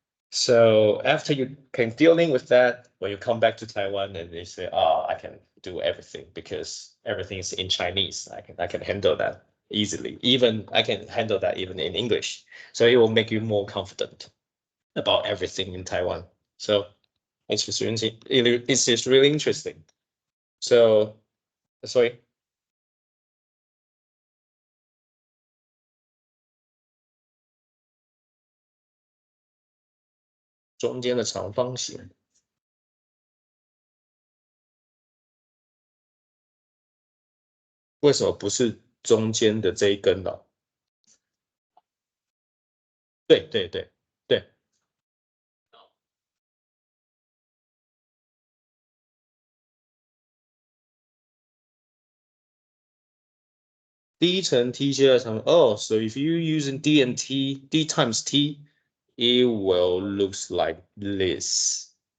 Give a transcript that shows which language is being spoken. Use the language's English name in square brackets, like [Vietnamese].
[English] So after you can dealing with that, when you come back to Taiwan and you say, "Oh, I can do everything because everything is in Chinese. I can handle that easily. Even I can handle that even in English." So it will make you more confident about everything in Taiwan. So it's just really interesting. [Chinese] So sorry, 中间的长方形为什么不是中间的这一根呢？对对对对，第一层 T 接二层 [English] Oh, so if you using D and T, D times T, it will looks like this.